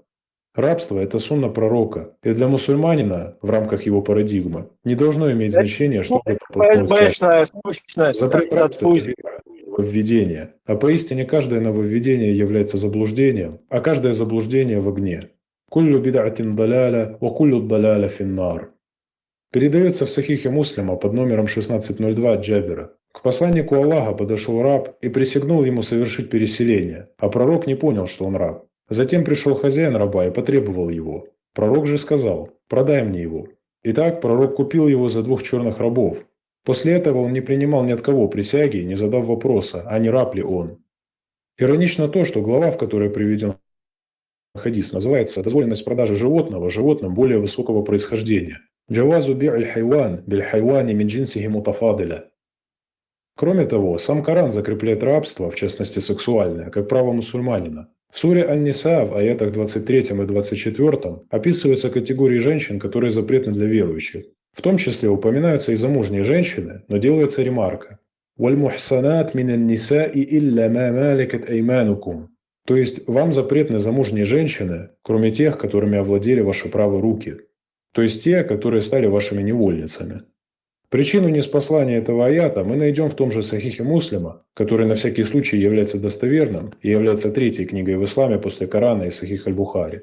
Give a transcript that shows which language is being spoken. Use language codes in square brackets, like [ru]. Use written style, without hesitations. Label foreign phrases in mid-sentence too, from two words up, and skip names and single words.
[ru] Рабство – это сунна пророка, и для мусульманина, в рамках его парадигмы, не должно иметь значения, что это запрет рабства – нововведение, а поистине каждое нововведение является заблуждением, а каждое заблуждение в огне. [ar] «كل بدعة ضلالة وكل ضلالة في النار». [ru] Передается в Сахихе Муслима под номером 1602 от Джабира. К посланнику Аллаха подошел раб и присягнул ему совершить переселение, а пророк не понял, что он раб. Затем пришел хозяин раба и потребовал его. Пророк же сказал: «Продай мне его». Итак, пророк купил его за 2 черных рабов. После этого он не принимал ни от кого присяги, не задав вопроса, а не раб ли он. Иронично то, что глава, в которой приведен хадис, называется «Дозволенность продажи животного животным более высокого происхождения». [ar] «جواز بيع الحيوان بالحيوان من جنسه متفاضلا». [ru] Кроме того, сам Коран закрепляет рабство, в частности сексуальное, как право мусульманина. В суре Ан-Ниса в аятах 23 и 24 описываются категории женщин, которые запретны для верующих. В том числе упоминаются и замужние женщины, но делается ремарка. [ar] «والمحصنات من النساء إلا ما ملكت أيمانكم». [ru] То есть вам запретны замужние женщины, кроме тех, которыми овладели ваши правые руки. То есть те, которые стали вашими невольницами. Причину неспослания этого аята мы найдем в том же Сахихе Муслима, который на всякий случай является достоверным и является 3-й книгой в исламе после Корана и Сахих аль-Бухари.